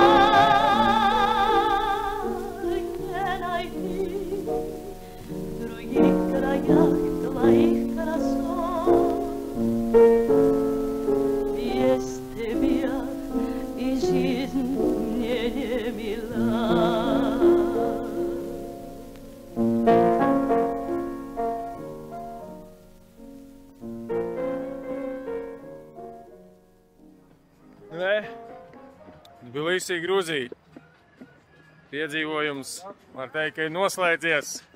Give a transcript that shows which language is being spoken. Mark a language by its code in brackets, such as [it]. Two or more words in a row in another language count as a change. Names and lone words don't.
[ru] Твоих красот без тебя и жизнь мне не мила. [lv] Tbilisī, Gruzija. Piedzīvojums, var teikt, ka ir noslēdzies.